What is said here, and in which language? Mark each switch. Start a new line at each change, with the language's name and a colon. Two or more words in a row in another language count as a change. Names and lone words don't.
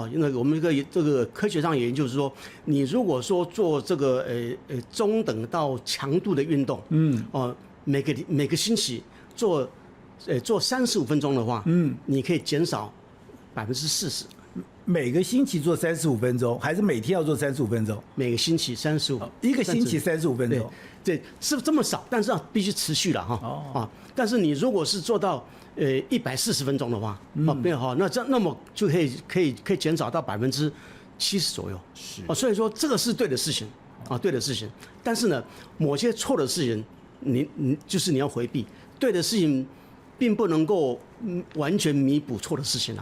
Chinese: 那個我們這個科學上也就是說，你如果說做這個中等到強度的運動，每個星期做35分鐘的話，你可以減少40%。每個星期做35分鐘，還是每天要做35分鐘？每個星期35，一個星期35分鐘。對，是這麼少，但是必須持續了哈。但是你如果是做到140分鐘的話，那麼就可以減少到70%左右。是所以說這個是對的事情啊，對的事情。但是呢，某些錯的事情，你就是你要回避，對的事情並不能夠完全彌補錯的事情了。